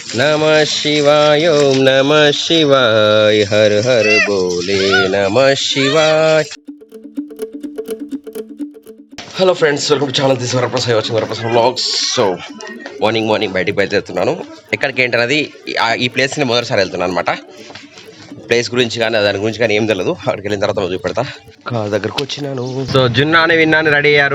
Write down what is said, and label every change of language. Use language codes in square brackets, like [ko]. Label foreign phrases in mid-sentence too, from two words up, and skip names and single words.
[sa] नमः शिवाय ओम नमः शिवाय हर हर बोले नमः शिवाय. [en] Hello friends, welcome to channel. This Varaprasad watching Varaprasad Vlogs. so morning [te] బయటికి బయలుదేరుతున్నాను. ఎక్కడికి ఏంటన్నది ఈ ప్లేస్ని మొదటిసారి వెళ్తున్నాను అనమాట. ప్లేస్ గురించి కానీ దాని గురించి కానీ ఏం తెలియదు. అక్కడికి వెళ్ళిన తర్వాత చూపెడతా. కార్ దగ్గరకు వచ్చినాను. సో జున్నాని విన్నాను రెడీ అయ్యారు.